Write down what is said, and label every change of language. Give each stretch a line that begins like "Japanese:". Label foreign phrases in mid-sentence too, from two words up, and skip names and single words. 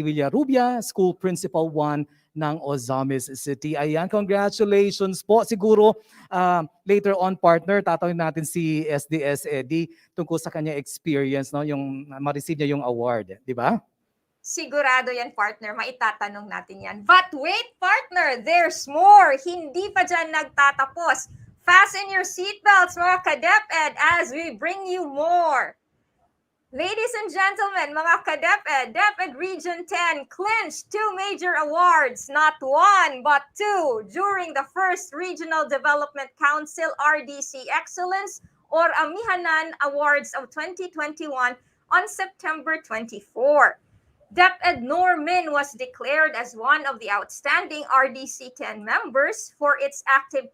Filipino: Villarubia,
English: School Principal
Filipino: 1 ng Ozamis City. Ayan, congratulations po. Siguro later on, partner, tatawin natin si SDS Edi tungkol sa kanya experience, no, yung ma-receive niya yung award, di ba? Sigurado yan, partner. Maitatanong natin yan.
English: But wait, partner, there's more.
Filipino: Hindi pa dyan nagtatapos.
English: Fasten your seatbelts,
Filipino: mga ka-DepEd,
English: as we bring you more. Ladies and gentlemen,
Filipino: mga ka-DepEd,
English: DepEd Region 10 clinched 2 major awards, not 1, but 2, during the first Regional Development Council RDC Excellence or Amihanan Awards of 2021 on September 24. DepEd Normin was declared as one of the outstanding RDC 10 members for its active